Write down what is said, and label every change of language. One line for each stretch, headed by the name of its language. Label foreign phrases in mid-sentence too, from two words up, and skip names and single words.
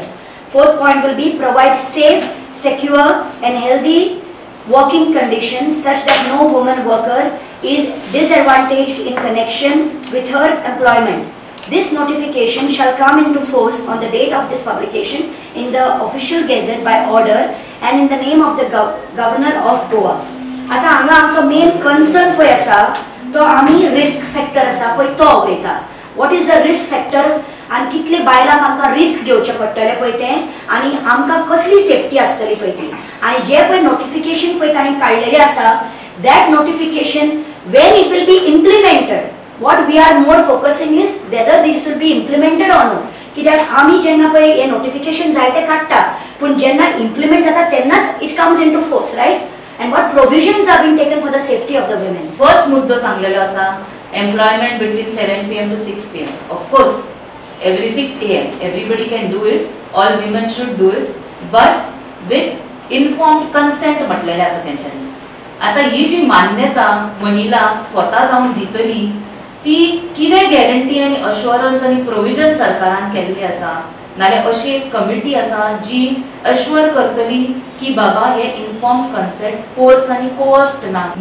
English: Fourth point will be provide safe, secure and healthy working conditions such that no woman worker is disadvantaged in connection with her employment. This notification shall come into force on the date of this publication in the official gazette by order and in the name of the governor of Goa.
Konkani: आता हांगा आमचो मेन कन्सर्न पळय आसा तो आमी
English: risk factor
Konkani: आसा पळय तो उलयता।
English: What is the risk factor
Konkani: आणि कितले बायलांक आमकां रिस्क घेवचे पडटले पळय तें आणि आमकां कसली सेफ्टी आसतली पळय ती आणि जे पळय नोटिफिकेशन पळय ताणें काडलेलें आसा
English: that notification when it will be implemented, what we are more focusing is whether this will be implemented or not.
Konkani: कित्याक आमी जेन्ना पळय हे नोटिफिकेशन जायते काडटा पूण जेन्ना इम्प्लिमेंट जाता तेन्नाच
English: it comes into force, right? and what provisions are being taken for the safety of the women. First
Konkani: मुद्दो सांगलेलो आसा
English: employment between 7 PM to 6 PM. Of course every 6 AM everybody can do it, all women should do it, but with informed consent
Konkani: म्हटलेले आसा तेंच्यांनी। आता ही जी मान्यता महिला स्वतः जाऊन दितली ती कितें गॅरंटी आणि अश्योरन्स आणि प्रोविजन सरकारान केल्ली आसा, नाल्यार अशी एक कमिटी आसा जी अश्योर करतली की बाबा हे
English: inform consent force
Konkani: आणि कोअर्स्ड ना।